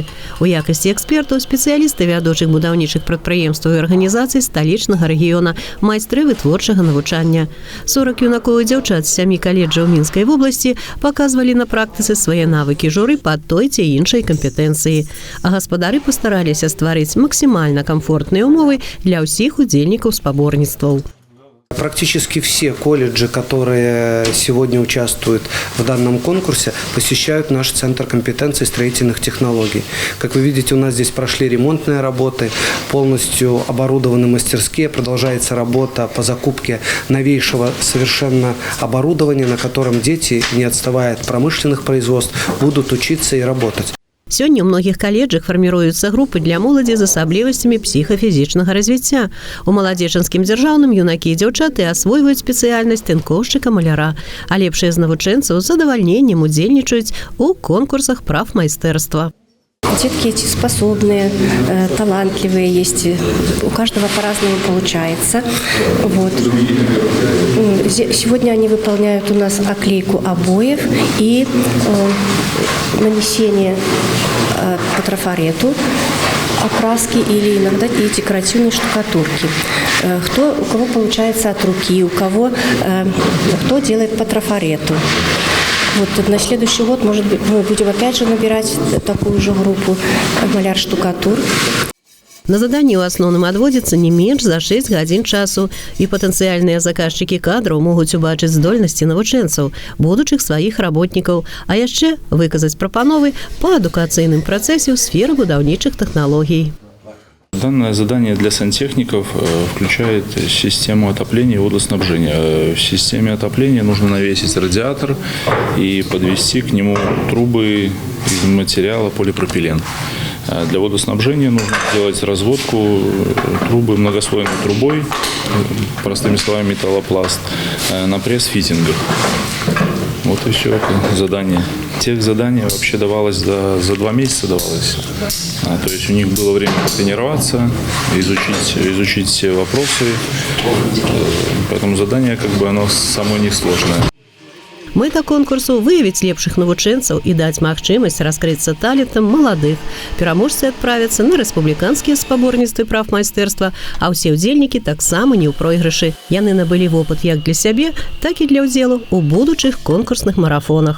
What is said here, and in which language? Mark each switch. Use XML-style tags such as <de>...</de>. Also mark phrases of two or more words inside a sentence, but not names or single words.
<be>У якасці экспертаў спецыялісты вядучых будаўнічых прадпрыемстваў і арганізацый сталічнага рэгіёна, майстры вытворчага навучання. 40 юнакоў і дзяўчат з 7 каледжаў Мінскай вобласці паказвалі на практыцы свае навыкі журы па той ці іншай кампетэнцыі. А гаспадары пастараліся стварыць максімальна камфортныя ўмовы для ўсіх удзельнікаў спаборніцтваў.</be> <ru>Практически все колледжи, которые сегодня участвуют в данном конкурсе, посещают наш Центр компетенций строительных технологий. Как вы видите, у нас здесь прошли ремонтные работы, полностью оборудованы мастерские, продолжается работа по закупке новейшего совершенно оборудования, на котором дети, не отставая от промышленных производств, будут учиться и работать.</ru> <be>Сёння ў многіх каледжах фарміруюцца групы для моладзі з асаблівасцямі псіхафізічнага развіцця. У маладзечанскім дзяржаўным юнакі і дзяўчаты асвойваюць спецыяльнасць тынкоўшчыка-маляра, а лепшыя з навучэнцаў з задавальненнем удзельнічаюць у конкурсах прафмайстэрства.</be> <ru>Детки эти способные, талантливые есть. У каждого по-разному получается. Вот. Сегодня они выполняют у нас оклейку обоев и нанесение по трафарету, окраски или иногда и декоративной штукатурки. У кого получается от руки, кто делает по трафарету. Вот на следующий год, может быть, мы будем опять же набирать такую же группу маляр-штукатур.</ru> <be>На заданні ў асноўным адводзіцца не менш за 6 гадзін часу, і патэнцыяльныя заказчыкі кадраў могуць убачыць здольнасці навучэнцаў, будучых сваіх работнікаў, а яшчэ выказаць прапановы па адукацыйным працэсе ў сферы будаўнічых тэхналогій.</be> <ru>Данное задание для сантехников включает систему отопления и водоснабжения. В системе отопления нужно навесить радиатор и подвести к нему трубы из материала полипропилен. Для водоснабжения нужно сделать разводку трубы многослойной трубой, простыми словами металлопласт, на пресс-фитингах. Вот и все это задание. Техзадание вообще давалось за 2 месяца. То есть у них было время потренироваться, изучить все вопросы. Поэтому задание оно само не сложное.</ru> <be>Мэта конкурсу выявіць лепшых навучэнцаў і даць магчымасць раскрыцца талентам маладых. Пераможцы адправяцца на рэспубліканскія спаборніцтвы прафмайстэрства, а ўсе ўдзельнікі таксама не ў пройгрышы. Яны набылі вопыт як для сябе, так і для ўдзелу ў будучых конкурсных марафонах.</be>